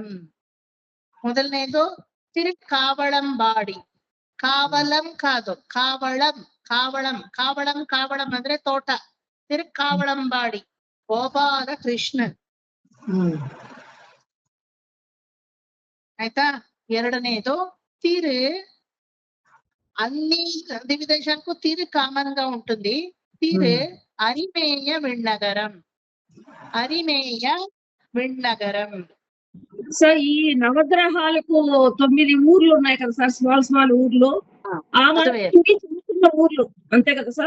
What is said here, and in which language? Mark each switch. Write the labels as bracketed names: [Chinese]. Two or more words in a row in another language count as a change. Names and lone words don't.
[Kannada] ಮೊದಲನೇದು ತಿರುಕಾವಳಂಬಾಡಿ. ಕಾವಲಂ ಕಾದು, ಕಾವಳಂ ಅಂದ್ರೆ ತೋಟ. ತಿರುಕಾವಳಂಬಾಡಿ ಗೋಪಾಲ ಕೃಷ್ಣನ್, ಆಯ್ತಾ? [Telugu] ಎರಡನೇದು అన్ని దివ్యదేశాలకు తీరు కామన్ గా ఉంటుంది. తీరు అరిమేయ విన్నగరం. సార్ ఈ నవగ్రహాలకు 9 ఊర్లు ఉన్నాయి కదా సార్, స్మాల్ ఊర్లు, ఆ చిన్న ఊర్లు అంతే కదా సార్?